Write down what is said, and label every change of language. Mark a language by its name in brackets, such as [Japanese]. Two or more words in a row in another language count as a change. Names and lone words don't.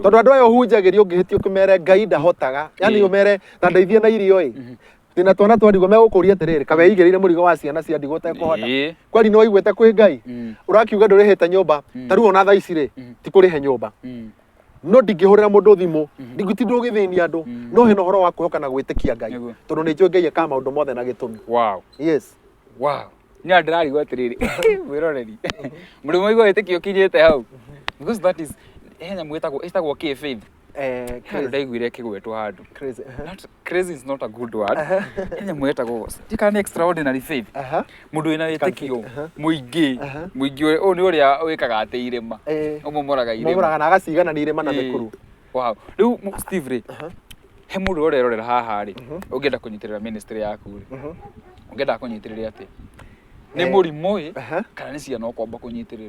[Kikuyu] tondu andu ayo hunjagirio ngihitio kumere Ngai ndahotaga yani umere ta ndeithie na irio ndina twana twandigwo megũkũria atĩrĩrĩ kabe igĩrĩire mũrigo wa ciana cia ndigũ ũtekũhota kwari no igwĩte kwĩ Ngai ũrakiuga ndũrĩhĩte nyũmba tarĩu ona thaa ici rĩ ti kũrĩhe nyũmba no ndingĩhũrĩra mũndũ thimũ ndigũtindwo gĩthĩnia andũ no hena ũhoro wa kwĩhoka na gwĩtĩkia Ngai tondũ nĩ njũĩ Ngai ekaga maũndũ mothe na gĩtũmi. [English] Wow. Yes. Wow. [Kikuyu] Nĩ ndĩrarigwo atĩrĩrĩ mwĩroreri mũrĩmo igua wĩtĩkio kinyĩte hau [English] because that is [Kikuyu] henya mwĩtagwo ĩtagwo kĩ faith. Ndaiguire kĩgwetwo handũ [English] crazy is not a good word. [Kikuyu] Henya mwĩtagwo tikana nĩ [English] extraordinary faith. [Kikuyu] Mũndũ wĩna wĩtĩkio mũingĩ mũingĩ ũyũ nĩ ũrĩa wĩkaga atĩ irĩma ũmomoraga na agacigana nĩ irĩma na mĩkuru. [English] Wow. [Kikuyu] Rĩu Steve rĩ he mũndũ ũrerorera haha rĩ ũngĩenda kũnyitĩrĩra ministry yaku rĩ ũngĩenda kũnyitĩrĩra atĩ nĩ mũrimũ kana nĩ ciana ũkwamba kũnyitĩrĩra?